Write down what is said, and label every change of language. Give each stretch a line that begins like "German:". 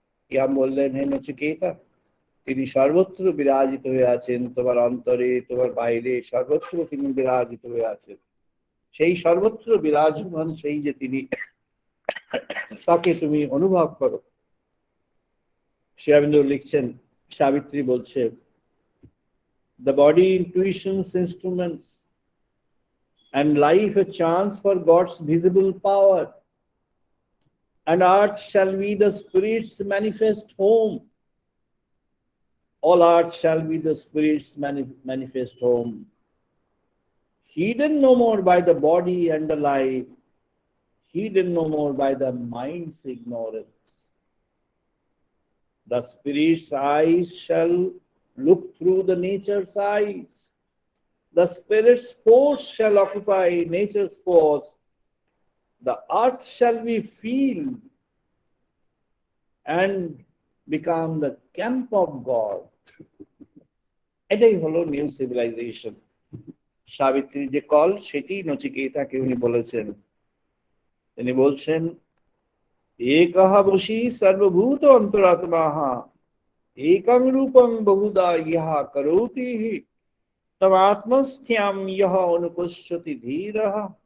Bangla: Yam বললেন, হে নচিকেতা, তিনি সর্বত্র বিরাজিত হয়ে আছেন, তোমার অন্তরে, তোমার বাইরে, সর্বত্র তিনি বিরাজিত হয়ে আছেন। সেই সর্বত্র বিরাজমান সেই যে তিনি, তাকে তুমি অনুভব করো। শ্রী অরবিন্দ লিখছেন, সাবিত্রী বলছে,
English: the body intuitions instruments and life a chance for God's visible power, and earth shall be the spirit's manifest home. All earth shall be the spirit's manifest home, hidden no more by the body and the life, hidden no more by the mind's ignorance. The spirit's eyes shall look through the nature's eyes. The spirit's force shall occupy nature's force. The earth shall be filled and become the camp of God.
Bangla: এটাই হলো new civilisation. সাবিত্রীর যে call, সেটি নচিকেতাকে উনি বলেছেন। তিনি বলছেন
Sanskrit: একঃ বশী সর্বভূত অন্তরাত্মাঃ একং রূপং বহুধা ইহ করোতি তম আত্মস্থ্যাম ইহ অনুপশ্যতি ধীরঃ